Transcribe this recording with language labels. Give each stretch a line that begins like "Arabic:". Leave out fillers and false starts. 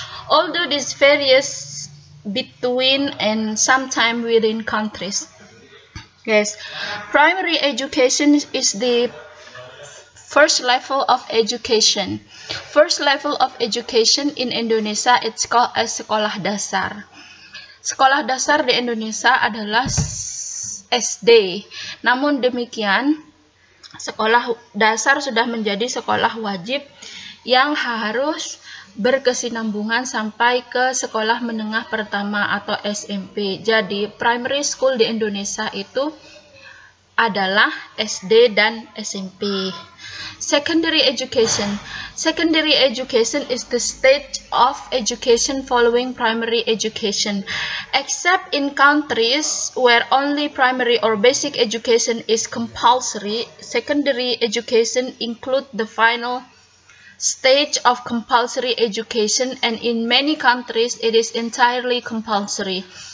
English: Although this varies between and sometimes within countries. Yes, primary education is the first level of education. First level of education in Indonesia it's called as sekolah dasar.
Indonesian: Sekolah dasar di Indonesia adalah SD. Namun demikian, sekolah dasar sudah menjadi sekolah wajib yang harus berkesinambungan sampai ke sekolah menengah pertama atau SMP. Jadi primary school di Indonesia itu adalah SD dan SMP.
English: Secondary education. Secondary education is the stage of education following primary education. Except in countries where only primary or basic education is compulsory, secondary education includes the final stage of compulsory education, and in many countries it is entirely compulsory.